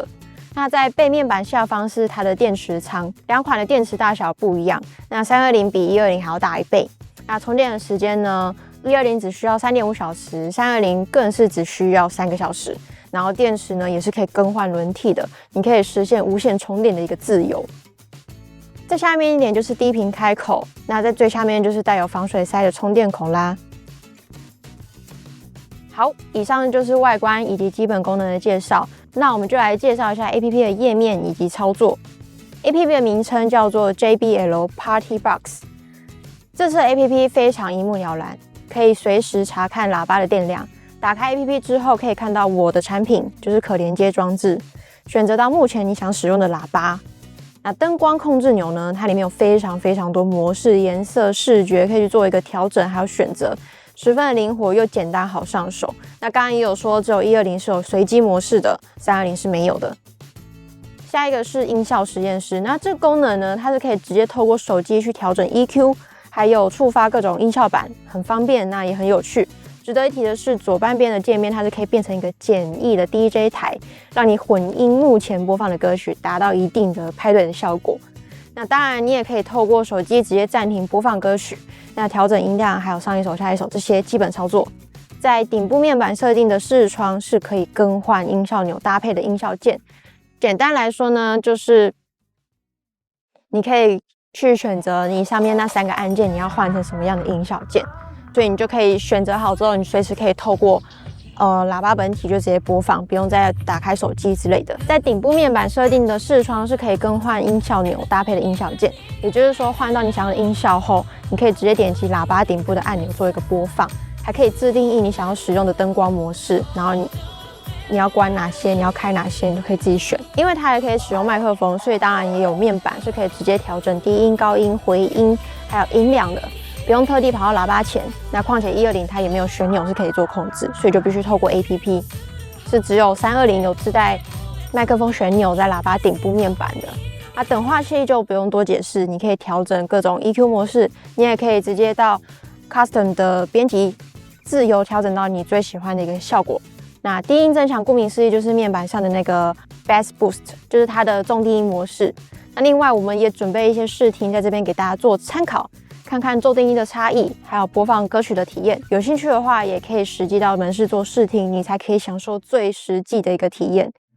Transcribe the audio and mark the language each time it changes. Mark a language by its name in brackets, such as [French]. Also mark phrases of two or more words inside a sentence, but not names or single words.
[Chinese] 那在背面板下方是它的電池倉，兩款的電池大小不一樣，那320比120還要大1倍。那充電的時間呢，120只需要3.5小時，320更是只需要3個小時。然後電池呢也是可以更換輪替的，你可以實現無線充電的一個自由。在下面一點就是低頻開口，那在最下面就是帶有防水塞的充電孔啦。好，以上就是外觀以及基本功能的介紹。那我們就來介紹一下 APP 的頁面以及操作。APP 的名稱叫做 JBL Party Box。這次的 APP 非常一目了然，可以隨時查看喇叭的電量。打開 APP 之後，可以看到我的產品，就是可連接裝置，選擇到目前你想使用的喇叭。那燈光控制鈕呢，它裡面有非常多模式、顏色、視覺，可以去做一個調整還有選擇，十分的靈活又簡單好上手。那剛剛也有說，只有120是有隨機模式的，320是沒有的。下一個是音效實驗室，那這個功能呢，它是可以直接透過手機去調整 EQ， 還有觸發各種音效板，很方便，那也很有趣。值得一提的是，左半邊的界面它是可以变成一個簡易的 DJ 台，讓你混音目前播放的歌曲，達到一定的派對的效果。那當然，你也可以透過手機直接暫停播放歌曲，那調整音量，還有上一首、下一首這些基本操作。在頂部面板設定的視窗是可以更換音效鈕搭配的音效鍵。簡單來說呢，就是你可以去選擇你上面那3個按鍵，你要換成什麼樣的音效鍵。所以你就可以選擇好之後，你隨時可以透過喇叭本體就直接播放，不用再打開手機之類的。在頂部面板設定的視窗是可以更換音效鈕搭配的音效鍵，也就是說換到你想要的音效後，你可以直接點擊喇叭頂部的按鈕做一個播放，還可以自定義你想要使用的燈光模式，然後你要關哪些，你要開哪些，你都可以自己選。因為它還可以使用麥克風，所以當然也有面板是可以直接調整低音、高音、回音還有音量的。不用特地跑到喇叭前，那況且120它也沒有旋鈕是可以做控制，所以就必須透過 APP， 是只有320有自帶麥克風旋鈕在喇叭頂部面板的。等化器就不用多解釋，你可以調整各種 EQ 模式，你也可以直接到 Custom 的編輯，自由調整到你最喜歡的一個效果。那低音增強顧名思義就是面板上的那個 [English] Bass Boost， [Chinese] 就是它的重低音模式。那另外我們也準備一些試聽在這邊給大家做參考。看看重低音的差異，還有播放歌曲的體驗。有興趣的話，也可以實際到門市做試聽，你才可以享受最實際的一個體驗。